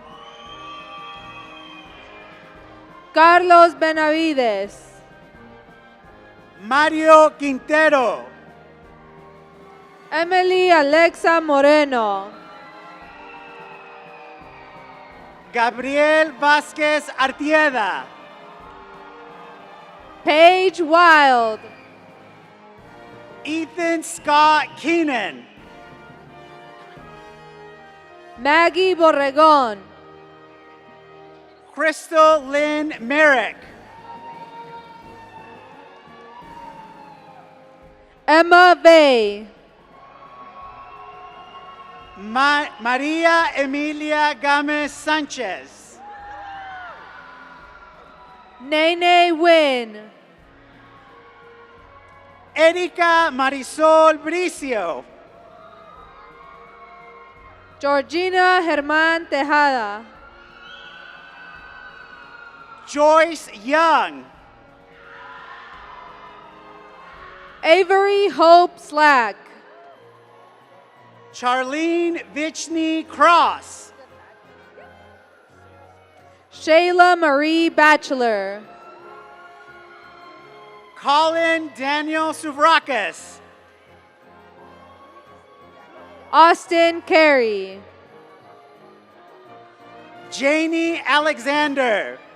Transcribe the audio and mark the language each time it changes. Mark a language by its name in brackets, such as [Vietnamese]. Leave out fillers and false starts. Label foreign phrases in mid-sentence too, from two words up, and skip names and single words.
[English] Carlos Benavides. Mario Quintero. Emily Alexa Moreno. Gabriel Vázquez Artieda. Paige Wild. Ethan Scott Keenan. Maggie Borregon. Crystal Lynn Merrick. Emma Vey. Maria Emilia Gámez Sánchez. Nene Wynn. Erika Marisol Bricio. Georgina Germán Tejada. Joyce Young. Avery Hope Slack. Charlene Vichny Cross. Shayla Marie Batchelor. Colin Daniel Suvrakis. Austin Carey. Janie Alexander.